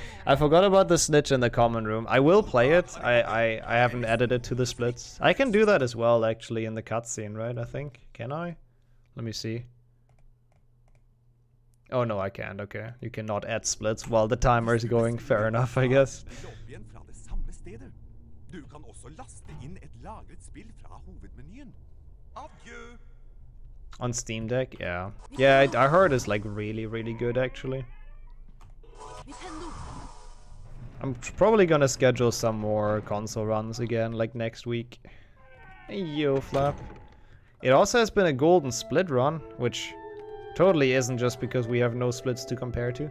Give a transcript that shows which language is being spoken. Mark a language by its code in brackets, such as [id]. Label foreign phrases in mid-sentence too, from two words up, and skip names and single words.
[en] I forgot about the snitch in the common room. I will play it. I haven't added it to the splits. I can do that as well, actually, in the cutscene, right? I think. Can I? Let me see. Oh, no, I can't. Okay. You cannot add splits while the timer is going. Fair enough, I guess. [no] Du kan også laste inn et lagret spill fra hovedmenyen. Adjø! [en] On Steam Deck, yeah. Yeah, I heard it's like really, really good, actually. I'm probably gonna schedule some more console runs again, like next week. Hey, yo, Flap. It also has been a golden split run, which totally isn't just because we have no splits to compare to.